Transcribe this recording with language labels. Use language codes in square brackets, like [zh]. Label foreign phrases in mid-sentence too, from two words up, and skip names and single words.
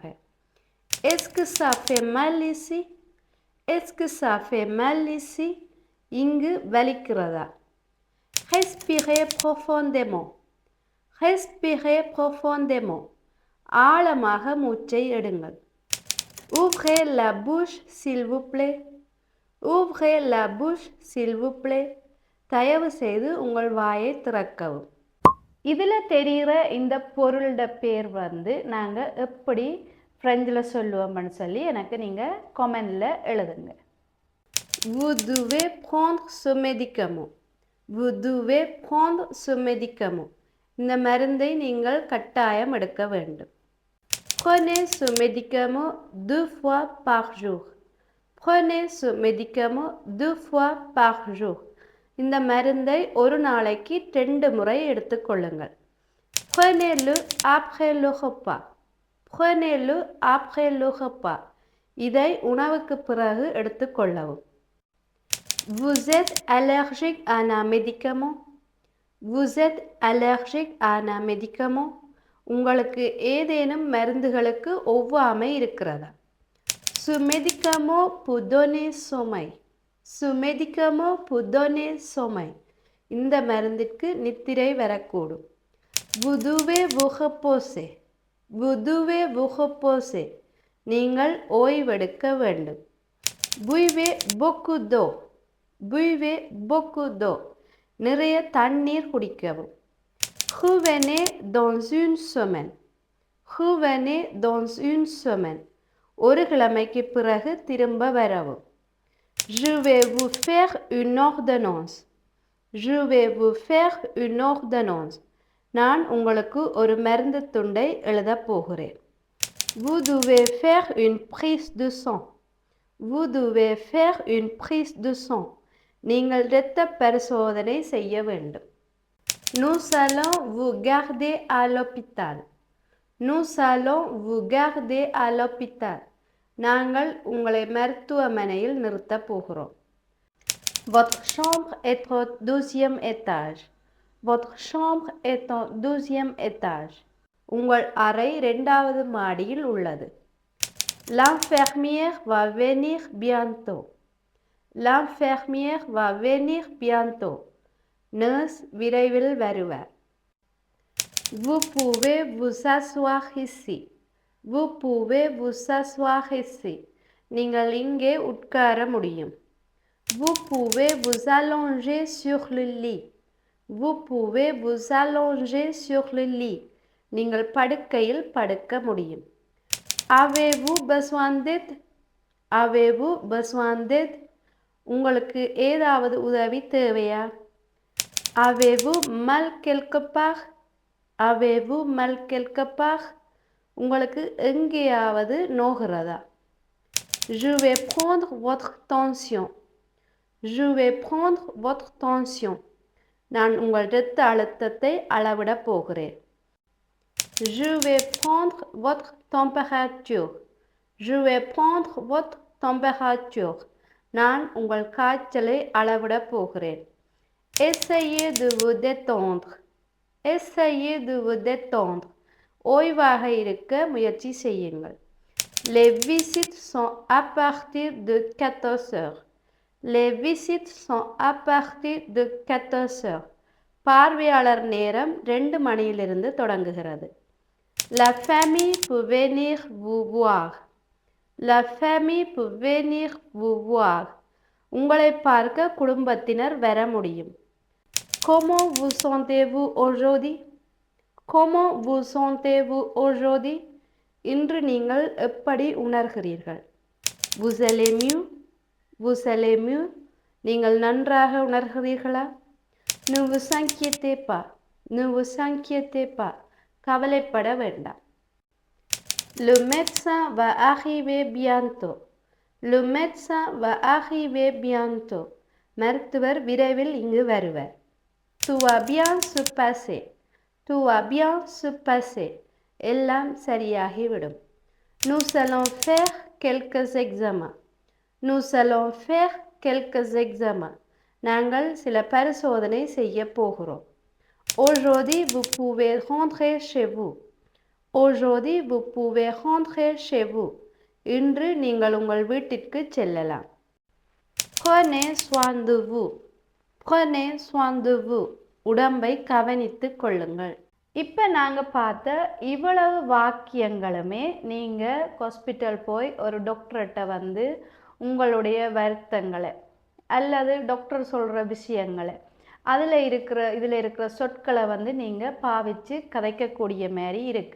[fr] Est-ce que ça fait mal ici? Est-ce que ça fait mal ici? [ta] இங்கு வலிக்கிறதா? [fr] Respirez profondément. Respirez profondément. [ta] ஆழமாக மூச்சை எடுங்கள். [fr] Ouvrez la bouche s'il vous plaît. Ouvrez la bouche s'il vous plaît. [ta] தயவு செய்து உங்கள் வாயை திறக்கவும். இதில் தெரிகிற இந்த பொருளோட பேர் நாங்கள் எப்படி ஃப்ரெஞ்சில் சொல்லுவோம்னு சொல்லி எனக்கு நீங்கள் கமெண்டில் எழுதுங்க. [fr] Vous devez prendre ce médicament. Vous devez prendre ce médicament. [ta] இந்த மருந்தை நீங்கள் கட்டாயம் எடுக்க வேண்டும். [fr] Prenez ce médicament 2 fois par jour. Prenez ce médicament 2 fois par jour. [ta] இந்த மருந்தை ஒரு நாளைக்கு 2 முறை எடுத்துக்கொள்ளுங்கள். [fr] Prenez-le après le repas. Prenez-le après le repas. [ta] இதை உணவுக்கு பிறகு எடுத்துக்கொள்ளவும். [fr] Vous êtes allergique à un médicament? Vous êtes allergique à un médicament? [ta] உங்களுக்கு ஏதேனும் மருந்துகளுக்கு ஒவ்வாமை இருக்கிறதா? [fr] Ce médicament peut donner sommeil. Ce médicament peut donner sommeil. [ta] இந்த மருந்திற்கு நித்திரை வரக்கூடும். [fr] Vous devez vous reposer. Vous devez vous reposer. [ta] நீங்கள் ஓய்வெடுக்க வேண்டும். [fr] Buvez beaucoup d'eau. Buvez beaucoup d'eau. [ta] நிறைய தண்ணீர் குடிக்கவும். [fr] Revenez dans une semaine. Revenez dans une semaine. [ta] ஒரு கிழமைக்கு பிறகு திரும்ப வரவும். [fr] Je vais vous faire une ordonnance. Je vais vous faire une ordonnance. [ta] நான் உங்களுக்கு ஒரு மருந்து துண்டை எழுதப் போகிறேன். [fr] Vous devez faire une prise de sang. Vous devez faire une prise de sang. [ta] நீங்கள் இரத்த பரிசோதனை செய்ய வேண்டும். [fr] Nous allons vous garder à l'hôpital. Nous allons vous garder à l'hôpital. [ta] நாங்கள் உங்களை மருத்துவமனையில் நிறுத்தப் போகிறோம். [fr] Votre chambre est au 12e étage. Votre chambre est au 12e étage. [ta] உங்கள் அறை 2வது மாடியில் உள்ளது. [fr] L'infirmière va venir bientôt. L'infirmière va venir bientôt. [ta] Nurse விரைவில் வருவார். [fr] Vous pouvez vous asseoir ici. Vous pouvez vous asseoir ici. [ta] நீங்கள் இங்கே உட்கார முடியும். [fr] Vous pouvez vous allonger sur le lit. Vous pouvez vous allonger sur le lit. [ta] நீங்கள் படுக்கையில் படுக்க முடியும். [fr] Avez-vous besoin d'aide? Avez-vous besoin d'aide? [ta] உங்களுக்கு ஏதாவது உதவி தேவையா? [fr] Avez-vous mal quelque part? Avez-vous mal quelque part? [ta] உங்களுக்கு எங்கேயாவது நோகிறதா? [fr] Je vais prendre votre tension. Je vais prendre votre tension. [ta] நான் உங்கள் இரத்த அழுத்தத்தை அளவிடப் போகிறேன். [fr] Je vais prendre votre température. Je vais prendre votre température. [ta] நான் உங்கள் காய்ச்சலை அளவிடப் போகிறேன். [fr] Essayez de vous détendre. Essayez de vous détendre. [ta] ஓய்வாக இருக்க முயற்சி செய்யுங்கள். [fr] Les visites sont à partir de 14 heures. Les visites sont à partir de 14 heures. [ta] பார்வையாளர் நேரம் 2 மணியிலிருந்து தொடங்குகிறது. [fr] La famille peut venir vous voir. La famille peut venir vous voir. [ta] உங்களை பார்க்க குடும்பத்தினர் வர முடியும். [fr] Comment vous sentez-vous aujourd'hui? Comment vous sentez-vous aujourd'hui? [ta] இன்று நீங்கள் எப்படி உணர்கிறீர்கள்? [fr] Vous allez mieux? Vous allez mieux? [ta] நீங்கள் நன்றாக உணர்கிறீர்களா? [fr] Ne vous inquiétez pas. Ne vous inquiétez pas. [ta] கவலைப்பட வேண்டாம். [fr] Le médecin va arriver bientôt. Le médecin va arriver bientôt. [ta] மருத்துவர் விரைவில் இங்கு வருவார். [fr] Tout va bien se passer. Tout va bien se passer. [ta] எல்லாம் சரியாகிவிடும். [fr] Nous allons faire quelques examens. Nous allons faire quelques examens. [ta] நாங்கள் சில பரிசோதனை செய்ய போகிறோம். [fr] Aujourd'hui vous pouvez rentrer chez vous. Aujourd'hui vous pouvez rentrer chez vous. [ta] இன்று நீங்கள் உங்கள் வீட்டிற்கு செல்லலாம். [fr] Prenez soin de vous. Prenez soin de vous. [ta] உடம்பை கவனித்துக் கொள்ளுங்கள். இப்போ நாங்கள் பார்த்த இவ்வளவு வாக்கியங்களுமே நீங்கள் ஹாஸ்பிட்டல் போய் ஒரு டாக்டர்கிட்ட வந்து உங்களுடைய வருத்தங்களை அல்லது டாக்டர் சொல்கிற விஷயங்களை இதில் இருக்கிற சொற்களை வந்து நீங்கள் பாவித்து கதைக்கக்கூடிய மாதிரி இருக்குது.